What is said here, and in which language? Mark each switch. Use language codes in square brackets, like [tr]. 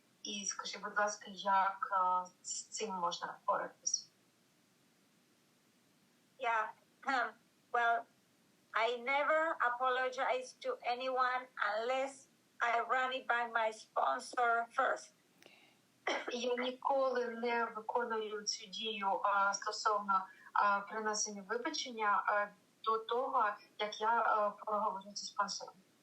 [uk] І скажи, будь ласка, як з цим можна впоратися? [en] Yeah. Well, I never apologize to anyone unless I run it by my sponsor first. [uk] Я ніколи не виконую цю дію стосовно принесення вибачення до того, як я проговорю зі спонсором.